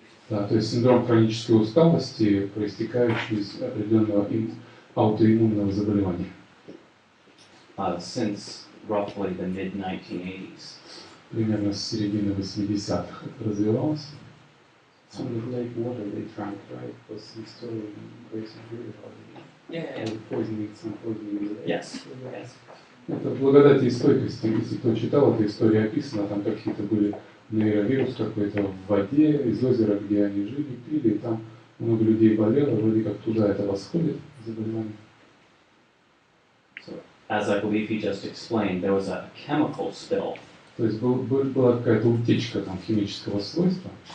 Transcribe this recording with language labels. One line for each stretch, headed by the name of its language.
Russian: Да, то есть синдром хронической усталости, проистекающий из определенного аутоиммунного заболевания.
English: Since roughly the mid-1980s.
Russian: Примерно с середины 80-х это развивалось.
English: Some of the lake water they drank, right, was some story in Grace and Greer about it. Yeah. Some poisoning in the lake. Yes.
Russian: Это в благодати и стойкости. Если кто читал, эта история описана, там какие-то были нейровирус какой-то в воде, из озера, где они жили, пили, и там много людей болело, вроде как туда это восходит, заболевание.
English: So, as I believe he just explained, there was a chemical spill.
Russian: То есть была какая-то утечка там химического свойства.